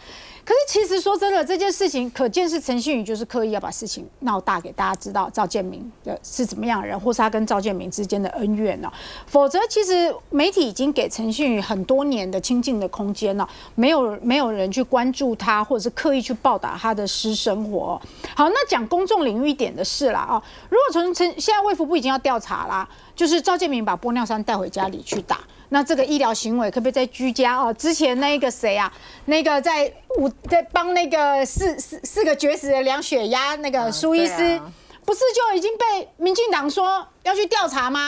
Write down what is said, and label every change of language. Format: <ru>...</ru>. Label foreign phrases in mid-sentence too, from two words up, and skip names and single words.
<zh>可是其實說真的，這件事情可見是陳信妤就是刻意要把事情鬧大，給大家知道趙建銘的是怎麼樣的人，或是他跟趙建銘之間的恩怨哦。否則，其實媒體已經給陳信妤很多年的親近的空間了，沒有人去關注他，或者是刻意去報道他的私生活。好，那講公眾領域一點的事啦啊，如果現在衛福部已經要調查啦，就是趙建銘把玻尿酸帶回家裡去打。那這個醫療行為可不可以在居家哦？之前那個誰啊，那個在幫那個四個絕食的量血壓那個蘇醫師，不是就已經被民進黨說要去調查嗎？</zh>